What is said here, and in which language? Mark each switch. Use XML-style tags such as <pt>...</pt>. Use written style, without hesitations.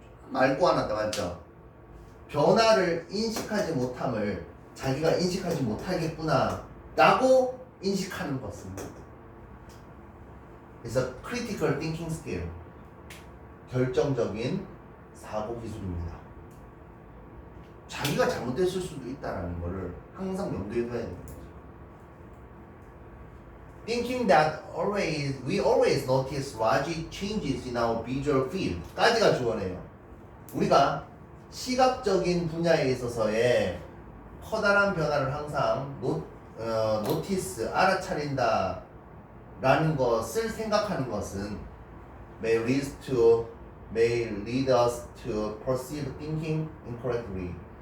<ko>말고 하나 더 맞죠? 변화를 인식하지 못함을 자기가 인식하지 못하겠구나 라고 인식하는 것은. 그래서</ko> <en>critical thinking skill,</en> <ko>결정적인 사고 기술입니다. 자기가 잘못됐을 수도 있다는 것을 항상 염두에 둬야 되는 거죠.</ko> <en>Thinking that we always notice large changes in our visual field</en> <ko>까지가 주어네요. 우리가 시각적인 분야에 있어서의 커다란 변화를 항상 notice, 알아차린다 라는 것을 생각하는 것은</ko> <en>may lead us to perceive thinking incorrectly.</en>